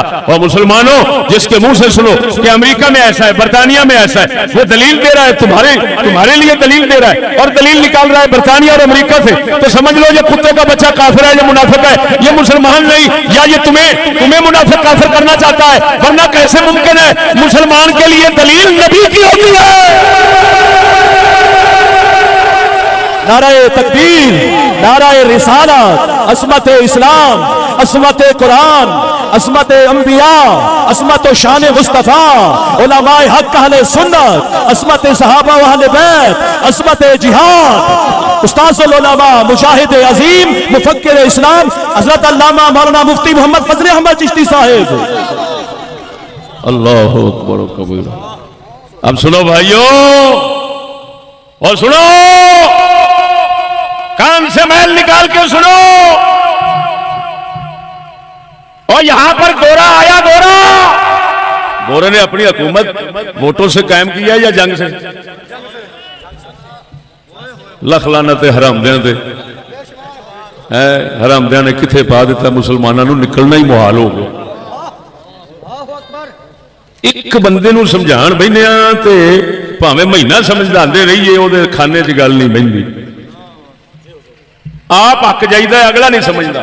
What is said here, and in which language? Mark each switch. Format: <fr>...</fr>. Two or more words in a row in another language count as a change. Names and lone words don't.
<ur>اور مسلمانوں، جس کے منہ سے سنو کہ امریکہ میں ایسا ہے، برطانیہ میں ایسا ہے، وہ دلیل دے رہا ہے، تمہارے لیے دلیل دے رہا ہے اور دلیل نکال رہا ہے برطانیہ اور امریکہ سے، تو سمجھ لو یہ کتے کا بچہ کافر ہے، یہ منافق ہے، یہ مسلمان نہیں، یا یہ تمہیں منافق کافر کرنا چاہتا ہے. ورنہ کیسے ممکن ہے? مسلمان کے لیے دلیل نبی کی ہوتی ہے. نعرۂ تکبیر, نعرۂ رسالت، عظمت اسلام، عظمت قرآن، عظمت انبیاء، عظمت شان مصطفیٰ، علمائے حق اہل سنت، عظمت صحابہ و اہل بیت، عظمت جہاد، استاذ العلماء، مجاہد عظیم، مفکر اسلام حضرت علامہ مولانا مفتی محمد فضل احمد چشتی صاحب.</ur> <ar>الله أكبر كبيرا.</ar> <ur>اب سنو بھائیوں، اور سنو، کان سے میل نکال کے سنو. اور یہاں پر گورا آیا، گورے نے اپنی حکومت ووٹوں سے قائم کیا یا جنگ سے?</ur> <pa>لکھ لعنت حرامدیاں تے ہے، حرامدیاں نے کتھے پا دتا,</pa> <ur>مسلمانوں کو نکلنا ہی محال ہو گیا.</ur> <pa>ایک بندے نوں سمجھان بیٹھے تے بھاویں مہینہ سمجھاتے رہیے، وہ کھانے چ گل نہیں بہندی، آپ ہک جائیدا، اگلا نہیں سمجھتا.</pa>